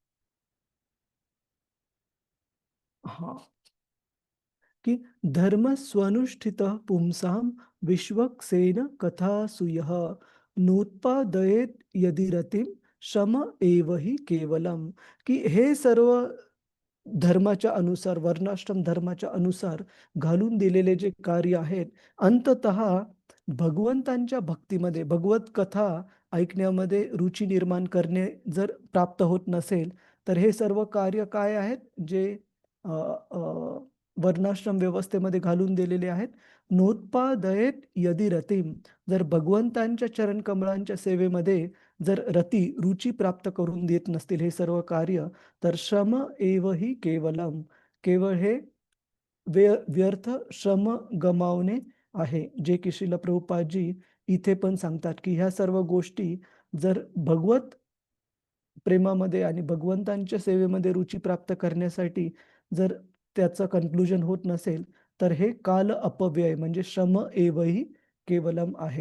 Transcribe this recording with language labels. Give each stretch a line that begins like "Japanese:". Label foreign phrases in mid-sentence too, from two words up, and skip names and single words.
Marathi: हा, की
Sanskrit: धर्म स्वनुष्ठित पुंसाम विश्वक्सेन कथासूयः नोत्पादयेत यदि रतिम श्रम एव हि केवलम,
Marathi: की हे सर्व धर्माच्या अनुसार, वर्णाश्रम धर्माच्या अनुसार घालून दिलेले जे कार्य आहेत, अंततः भगवंतांच्या भक्तीमध्ये, भगवत कथा ऐकण्यामध्ये रुची निर्माण करणे जर प्राप्त होत नसेल, तर हे सर्व कार्य काय आहेत, जे अ, अ, वर्णाश्रम व्यवस्थेमध्ये घालून दिलेले आहेत.
Sanskrit: नोत्पादयेत यदि रतिम,
Marathi: जर भगवंतांच्या चरणकमळांच्या सेवेमध्ये जर रुची प्राप्त करून देत नसतील हे सर्व कार्य, तर
Sanskrit: श्रम एव हि केवलम,
Marathi: केवळ हे व्यर्थ श्रम गमावणे आहे. जे की श्रील प्रभुपादजी इथे पण सांगतात की ह्या सर्व गोष्टी जर भगवत प्रेमामध्ये आणि भगवंतांच्या सेवेमध्ये रुची प्राप्त करण्यासाठी जर त्याचं कन्क्लुजन होत नसेल, तर हे काल अपव्यय म्हणजे
Sanskrit: श्रम एवही केवलम
Marathi: आहे.